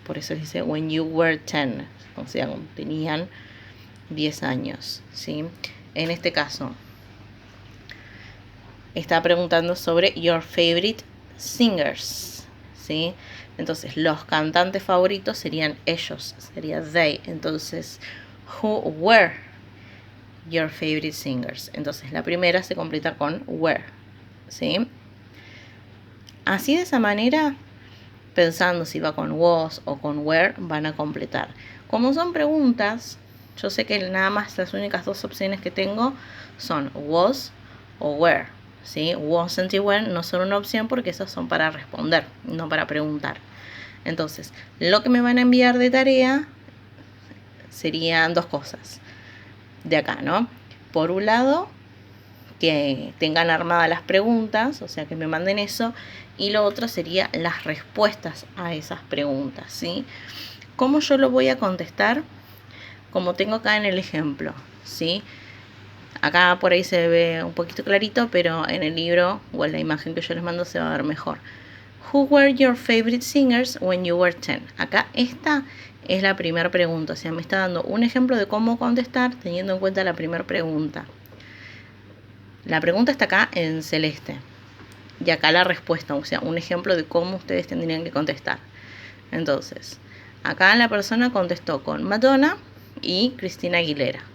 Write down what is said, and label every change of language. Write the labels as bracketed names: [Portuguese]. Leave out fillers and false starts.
[Spanish] Por eso dice [English] when you were 10, [Spanish] o sea, cuando tenían 10 años, ¿sí? En este caso está preguntando sobre [English] your favorite singers, [Spanish] ¿sí? Entonces los cantantes favoritos serían ellos, sería they. [English] Entonces who were your favorite singers. [Spanish] Entonces la primera se completa con were, ¿sí? Así de esa manera, pensando si va con was o con were, van a completar. Como son preguntas, yo sé que nada más las únicas 2 opciones que tengo son was o were, ¿sí? Wasn't y were no son una opción porque esas son para responder, no para preguntar. Entonces, lo que me van a enviar de tarea serían 2 cosas de acá, ¿no? Por un lado, que tengan armadas las preguntas, o sea, que me manden eso, y lo otro sería las respuestas a esas preguntas, ¿sí? ¿Cómo yo lo voy a contestar? Como tengo acá en el ejemplo, ¿sí? Acá por ahí se ve un poquito clarito, pero en el libro o en la imagen que yo les mando se va a ver mejor. [English] Who were your favorite singers when you were 10? [Spanish] Acá esta es la primera pregunta, o sea, me está dando un ejemplo de cómo contestar teniendo en cuenta la primera pregunta. La pregunta está acá en celeste. Y acá la respuesta, o sea, un ejemplo de cómo ustedes tendrían que contestar. Entonces, acá la persona contestó con Madonna y Christina Aguilera.